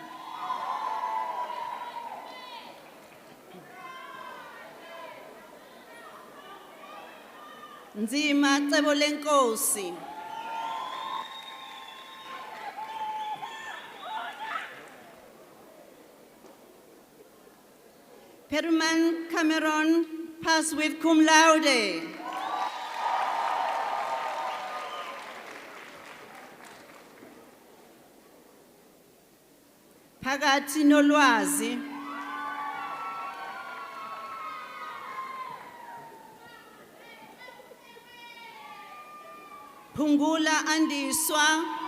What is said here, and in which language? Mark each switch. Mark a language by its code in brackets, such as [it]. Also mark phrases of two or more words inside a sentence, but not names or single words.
[zu] Nzima Cebo Lenkosi. [en] Perman Cameron pass with [la] cum laude. [zu] Phakathi nolwazi. Phungula Andiswa.